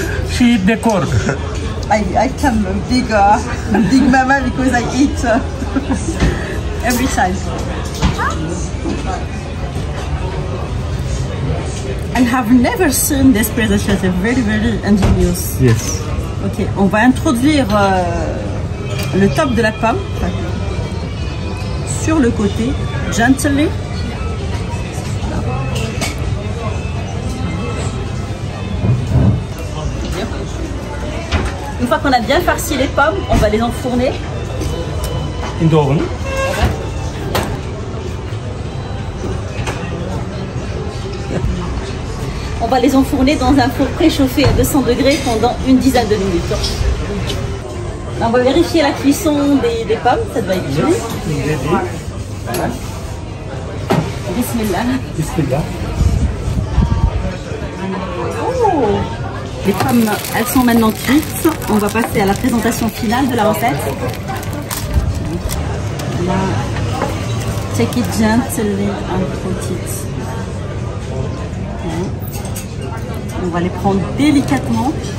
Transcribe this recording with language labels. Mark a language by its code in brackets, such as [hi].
[en] She decor. I come big mama because I eat every time. I have never seen this presentation. Very ingenious. Yes. [fr] Ok, on va introduire le top de la pomme sur le côté, gently. Une fois qu'on a bien farci les pommes, on va les enfourner. [en] In the oven. [fr] On va les enfourner dans un four préchauffé à 200 degrés pendant une dizaine de minutes. On va vérifier la cuisson des pommes, ça doit être cuit. Voilà. Bismillah. [ar] Bismillah. [fr] Oh, les pommes, elles sont maintenant cuites. On va passer à la présentation finale de la recette. [en] Là, take it gently and put it. [fr] On va les prendre délicatement.